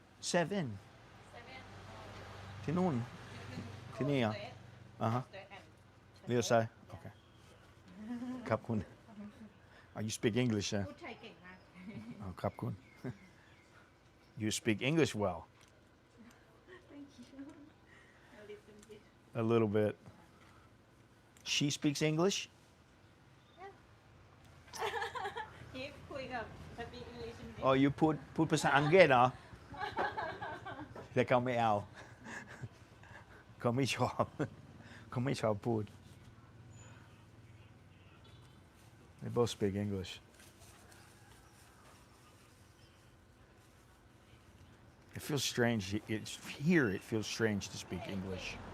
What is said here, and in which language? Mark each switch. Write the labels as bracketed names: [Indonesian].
[Thai] 7 ที่นู่นที่นี่เหรออ่าฮะเลี้ยวซ้ายโอเคครับคุณ [English] Oh, you speak English [Thai] พูดไทยเก่งมาก [English] oh, [Thai] ครับคุณ [English] You speak English well Thank you a little bit a little bit She speaks English [Thai] ที่คุยกับสปีกอังกฤษ [English] Oh you [Thai] พูดภาษาอังกฤษเหรอแต่เขาไม่เอาเขาไม่ชอบเขาไม่ชอบพูด [English] They both speak English It feels strange it's here it feels strange to speak English